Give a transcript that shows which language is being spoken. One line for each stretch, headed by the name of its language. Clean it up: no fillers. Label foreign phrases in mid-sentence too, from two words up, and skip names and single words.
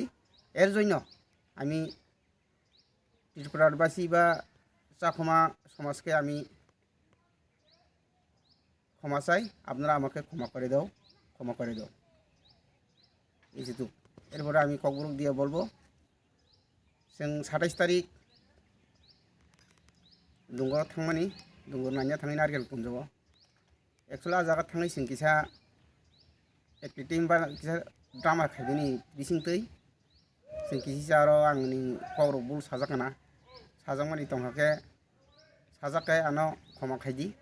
Bangla: এর জন্য আমি ত্রিপুরাবাসী বা চাকুমা সমাজকে আমি ক্ষমা চাই। আপনারা আমাকে ক্ষমা করে দাও এই যেহেতু। এরপরে আমি ককবরক দিয়ে বলবো,
Kok Borok: जों ২৭ তারিখ डुंगर थांमानि डुंगर नायनो थाङै नारकेलकुन्जआव एक्चुअली आ जागा थाङै जों किसा एक्टिटिं बा किसा ड्रामा खायबोनि बिसिंतै जों किसा आरो आंनि ककबरक बुल साजामानि दंहाके साजाके आनो क्षमा खायदि